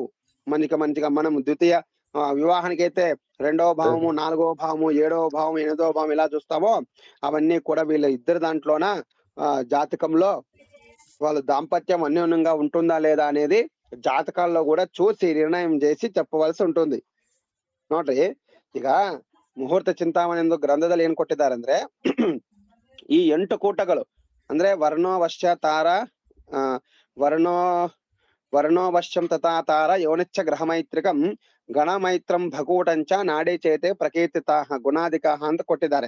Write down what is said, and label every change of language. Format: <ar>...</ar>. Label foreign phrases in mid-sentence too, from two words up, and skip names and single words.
<te>మంచిగా మనం ద్వితీయ వివాహానికి అయితే 2వ భావము, 4వ భావము, 7వ భావం, 8వ భావం ఇలా చూస్తామో అవన్నీ కూడా వీళ్ళ ఇద్దరు దాంట్లోన జాతకంలో వాళ్ళ దాంపత్యం అన్యోన్యంగా ఉంటుందా లేదా అనేది జాతకాల్లో కూడా చూసి నిర్ణయం చేసి చెప్పవలసి ఉంటుంది.</te> <kn>ನೋಡ್ರಿ ಈಗ ಮುಹೂರ್ತ ಚಿಂತಾಮಣಿ ಎಂದು ಗ್ರಂಥದಲ್ಲಿ ಏನ್ ಕೊಟ್ಟಿದ್ದಾರೆ ಅಂದ್ರೆ ಈ 8 ಕೂಟಗಳು ಅಂದ್ರೆ</kn> <sa>ವರ್ಣೋವಶ್ಯ ತಾರ ವರ್ಣೋವಶ್ಯಂ ತಥಾ ತಾರ ಯೋನಿಚ್ಚ ಗ್ರಹಮೈತ್ರಿಕಂ ಗಣಮೈತ್ರಂ ಭಕೂಟಂಚ ನಾಡಿ ಚೇತೆ ಪ್ರಕೀರ್ತಿತ ಗುಣಾಧಿಕ</sa> <kn>ಅಂತ ಕೊಟ್ಟಿದ್ದಾರೆ.</kn>